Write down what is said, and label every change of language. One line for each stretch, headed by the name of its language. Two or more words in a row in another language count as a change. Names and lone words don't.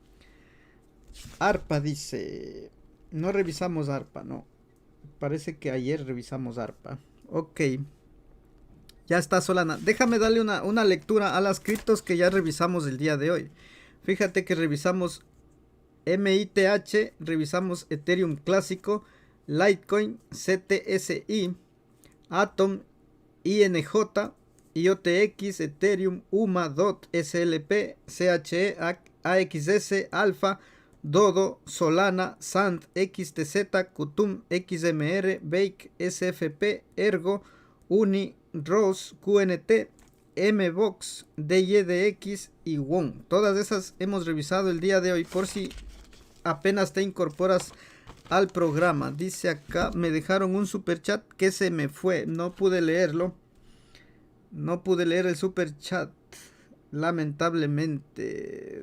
Spanish: ARPA dice... No revisamos ARPA, no. Parece que ayer revisamos ARPA. Ok. Ya está Solana. Déjame darle una lectura a las criptos que ya revisamos el día de hoy. Fíjate que revisamos MITH, revisamos Ethereum clásico, Litecoin, CTSI, Atom, INJ, IOTX, Ethereum, UMA, DOT, SLP, CHE, AXS, Alpha, Dodo, Solana, Sand, XTZ, Kutum, XMR, Bake, SFP, Ergo, Uni, Rose, QNT, MBOX, DYDX y WON. Todas esas hemos revisado el día de hoy por si apenas te incorporas al programa. Dice acá, me dejaron un
English: super chat
Spanish: que se me fue, no pude leerlo. No pude leer el
English: super chat.
Spanish: Lamentablemente.